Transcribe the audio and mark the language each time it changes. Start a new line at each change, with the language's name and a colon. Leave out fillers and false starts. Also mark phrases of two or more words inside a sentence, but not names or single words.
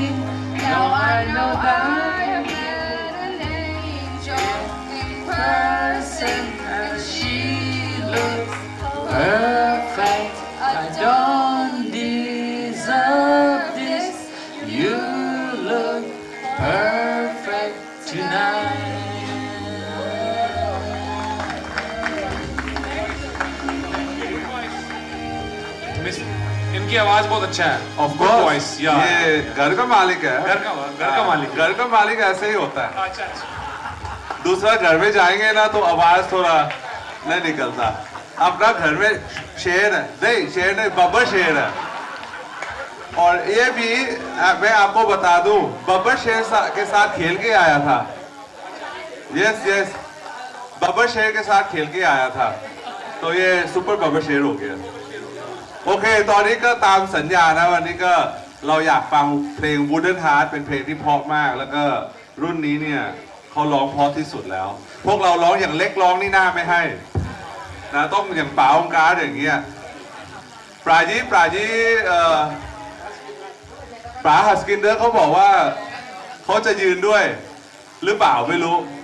English: Now I know I have met an angel in person, and she looks perfect. I don't deserve this. You look perfect tonight.
Hindi: इनकी आवाज बहुत अच्छा है
English: Of course, voice yeah
Hindi: ये घर का मालिक है। घर का मालिक घर का मालिक ऐसे ही होता है। अच्छा दूसरा घर में जाएंगे ना तो आवाज थोड़ा नहीं निकलता। अपना घर में शेर है, नहीं शेर नहीं, बब्बर शेर है। और ये भी मैं आपको बता दूं, बब्बर शेर के साथ खेल के आया था।
English: yes yes,
Hindi: बब्बर शेर के साथ खेल के आया था, तो ये सुपर बब्बर शेर हो गया।
Thai: โอเคตอนนี้ก็ตามสัญญานะวันนี้ก็เราอยากฟังเพลง Wooden Heart เป็นเพลงที่เพราะมากแล้วก็รุ่นนี้เนี่ยเขาร้องเพราะที่สุดแล้ว พวกเราร้องอย่างเล็กร้องนี่หน้าไม่ให้นะต้องอย่างป๋าองการอย่างเงี้ยปราจีป๋าฮัสกินเดอร์เขาบอกว่าเขาจะยืนด้วยหรือเปล่าไม่รู้